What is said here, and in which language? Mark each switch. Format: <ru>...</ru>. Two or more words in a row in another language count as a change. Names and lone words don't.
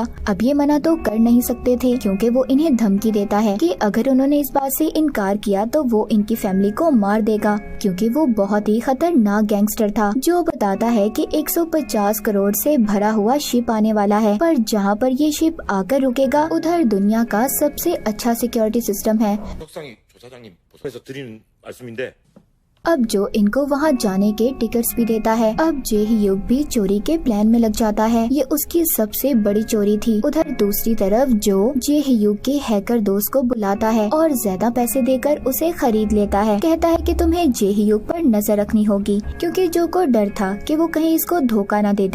<hi>अब ये मना तो कर नहीं सकते थे, क्योंकि वो इन्हें धमकी देता है कि अगर उन्होंने इस बात से इनकार किया तो वो इनकी फैमिली को मार देगा, क्योंकि वो बहुत ही खतरनाक गैंगस्टर था। जो बताता है कि 150 करोड़ से भरा हुआ शिप आने वाला है, पर जहाँ पर ये शिप आकर रुकेगा उधर दुनिया का सबसे अच्छा</hi> <en>security system</en> <hi>है।</hi> <ko>사장님, 저 사장님, 그래서 드리는 말씀인데</ko> <hi>अब जो इनको वहाँ जाने के टिकट्स भी देता है। अब जे ह्यूग भी चोरी के प्लान में लग जाता है। ये उसकी सबसे बड़ी चोरी थी। उधर दूसरी तरफ जो जे ह्यूग के हैकर दोस्त को बुलाता है और ज्यादा पैसे देकर उसे खरीद लेता है। कहता है कि तुम्हें जे ह्यूग पर नजर रखनी होगी, क्योंकि जो को डर था कि वो कहीं इसको धोखा न दे दे।</hi>